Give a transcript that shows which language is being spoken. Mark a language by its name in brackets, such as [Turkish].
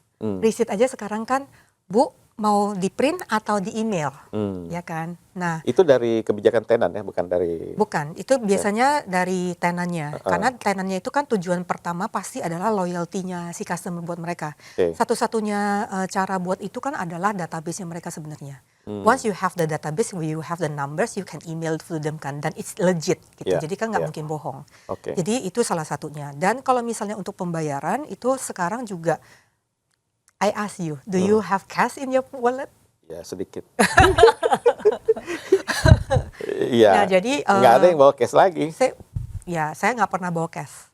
[Indonesian] Receipt aja sekarang kan, Bu, mau di print atau di email, ya kan? Nah, itu dari kebijakan tenan ya, bukan dari? Bukan, itu biasanya dari tenannya. Karena tenannya itu kan tujuan pertama pasti adalah loyalty-nya si customer buat mereka. Satu-satunya cara buat itu kan adalah database-nya mereka sebenarnya. [English] Once you have the database, you have the numbers, you can email to them [Indonesian] kan, dan [English] it's legit [Indonesian] gitu. Jadi kan nggak mungkin bohong. Jadi itu salah satunya. Dan kalau misalnya untuk pembayaran itu sekarang juga, [English] I ask you, do you have cash in your wallet? [Indonesian] Ya sedikit. Iya. Nah, jadi nggak ada yang bawa cash lagi. Saya nggak pernah bawa cash.